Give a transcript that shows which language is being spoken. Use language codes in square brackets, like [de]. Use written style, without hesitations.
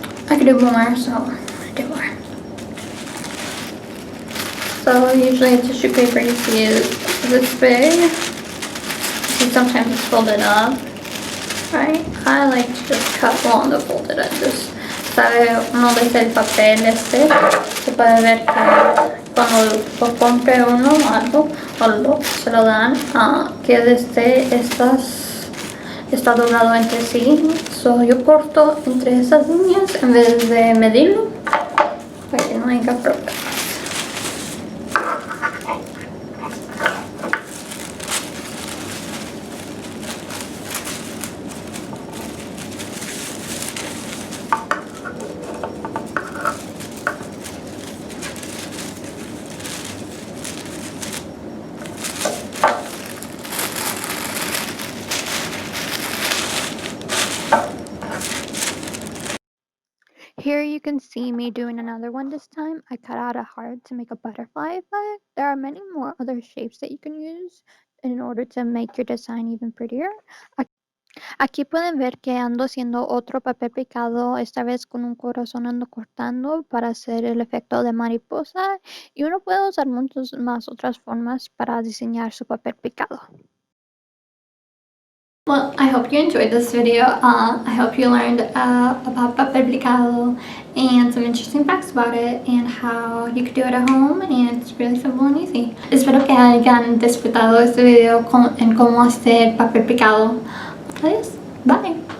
[en] I could do more, so I do more. So usually tissue paper you see is this big. See, sometimes it's folded up, right? I like to just cut along the folded edges. [es] Sabe uno desde el papel se puede ver que cuando lo compre uno algo o se lo dan que desde está doblado entre sí. So yo corto entre esas líneas en vez de medirlo para que no haya problemas. [en] Here you can see me doing another one this time. I cut out a heart to make a butterfly effect. There are many more other shapes that you can use in order to make your design even prettier. [es] Aquí pueden ver que ando haciendo otro papel picado, esta vez con un corazón ando cortando para hacer el efecto de mariposa y uno puede usar muchas más otras formas para diseñar su papel picado. [en] Well, I hope you enjoyed this video. I hope you learned about Papel Picado and some interesting facts about it and how you could do it at home, and it's really simple and easy. [es] Espero que hayan disfrutado este video en cómo hacer papel picado. Adiós. Bye.